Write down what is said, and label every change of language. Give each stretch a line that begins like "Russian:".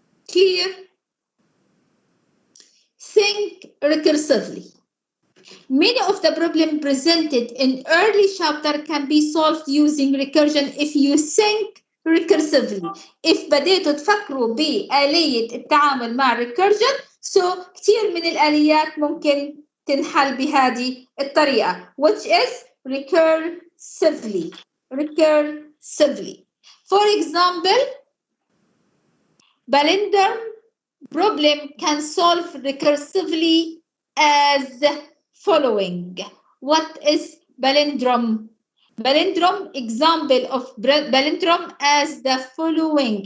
English: Clear? Think recursively. Many of the problems presented in early chapter can be solved using recursion if you think recursively.
Arabic: If بديتوا تفكروا بآلية التعامل مع recursion, so كثير من الآليات ممكن تنحل بهذه الطريقة,
English: which is recursively. Recursively. For example, palindrome problem can solve recursively as following. What is palindrome? Palindrome, example of palindrome as the following.